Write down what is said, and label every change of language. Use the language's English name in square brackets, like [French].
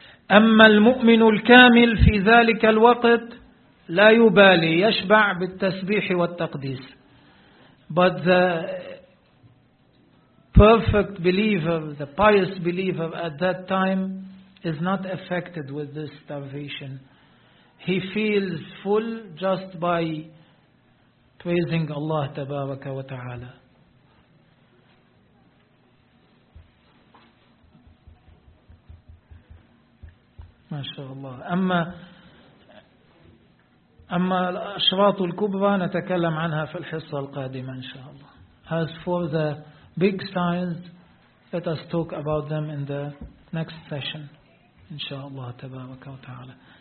[Arabic] أما المؤمن الكامل في ذلك الوقت لا يبالي, يشبع بالتسبيح والتقديس. [English] But the perfect believer, the pious believer at that time, is not affected with this starvation. He feels full just by praising Allah Tabaraka wa Ta'ala. [Arabic] MashaAllah. أما الأشراط الكبرى نتكلم عنها في الحصة القادمة إن شاء الله. [English] As for the big signs, let us talk about them in the next session. [Arabic] إن شاء الله تبارك وتعالى.